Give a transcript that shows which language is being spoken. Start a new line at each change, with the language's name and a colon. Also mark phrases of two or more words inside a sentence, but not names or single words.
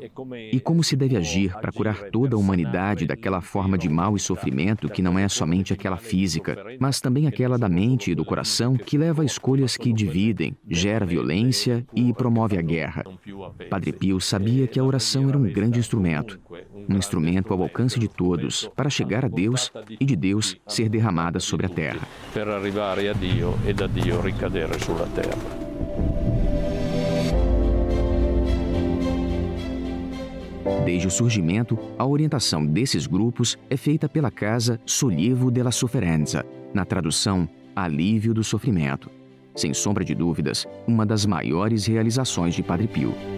Portuguese: E como se deve agir para curar toda a humanidade daquela forma de mal e sofrimento que não é somente aquela física, mas também aquela da mente e do coração que leva a escolhas que dividem, gera violência e promove a guerra. Padre Pio sabia que a oração era um grande instrumento, um instrumento ao alcance de todos, para chegar a Deus e de Deus ser derramada sobre a terra.
Italian: Per arrivare a Dio e da Dio ricadere sulla terra.
Portuguese: Desde o surgimento, a orientação desses grupos é feita pela casa Sollievo della Sofferenza, na tradução, alívio do sofrimento. Sem sombra de dúvidas, uma das maiores realizações de Padre Pio.